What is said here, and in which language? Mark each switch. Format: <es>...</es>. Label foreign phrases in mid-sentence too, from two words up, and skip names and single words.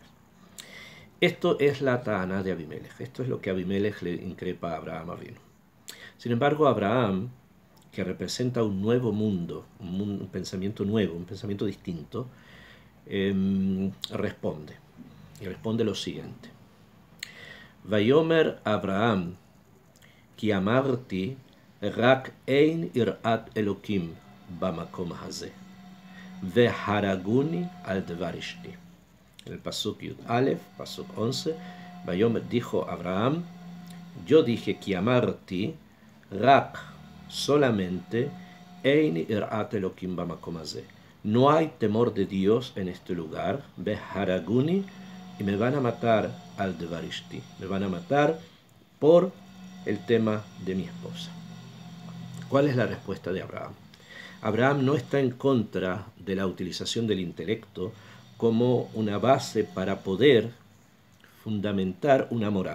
<es>Esto es la Ta'aná de Abimelech, esto es lo que Abimelech le increpa a Abraham Avinu. Sin embargo, Abraham, que representa un nuevo mundo, un pensamiento nuevo, un pensamiento distinto, responde. Y responde lo siguiente.</es> <he>ויאמר אברהם כי אמרתי רק אין יראת אלקים במקום הזה והרגוני על דבר אשתי.</he> <es>En el pasuk</es> <he>יוד אלף,</he> <es>pasuk 11, Vayomer dijo Abraham, yo dije</es> <he>כי אמרתי רק,</he> <es>solamente,</es> <he>אין יראת אלקים במקום הזה.</he> <es>No hay temor de Dios en este lugar, veharaguni, y me van a matar</es> <he>על דבר אשתי,</he> <es>me van a matar por el tema de mi esposa. ¿Cuál es la respuesta de Abraham? Abraham no está en contra de la utilización del intelecto como una base para poder fundamentar una moral.</es>